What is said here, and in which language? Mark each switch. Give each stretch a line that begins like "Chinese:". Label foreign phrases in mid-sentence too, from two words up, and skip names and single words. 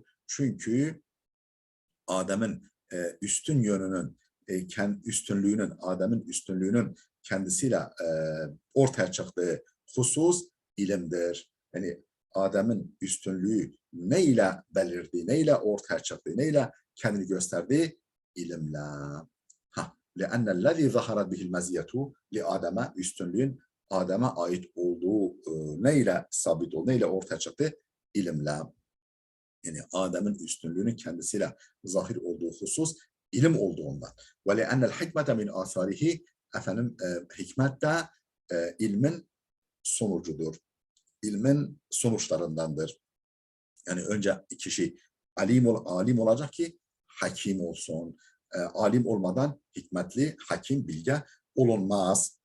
Turkish: Çünkü Adem'in üstün yönünün, Adem'in üstünlüğünün kendisiyle ortaya çıktığı husus ilimdir. Yani Adem'in üstünlüğü neyle belirdi, neyle ortaya çıktı, neyle kendini gösterdi? İlimle.
Arabic: لَأَنَّ الَّذ۪ي ظَهَرَتْ بِهِ الْمَزِيَّةُ
Turkish: Adem'e üstünlüğün Adem'e ait olduğu neyle sabit oldu, neyle ortaya çıktı? İlimle. Yani Adem'in üstünlüğünün kendisiyle zahir olduğu husus ilim olduğundan.
Arabic: وَلَأَنَّ الْحِكْمَةَ مِنْ آثَارِهِ
Turkish: Efendim hikmet de ilmin sonucudur. İlmin sonuçlarındandır. Yani önce kişi alim olacak ki hakim olsun. Alim olmadan hikmetli, hakim, bilge olunmaz.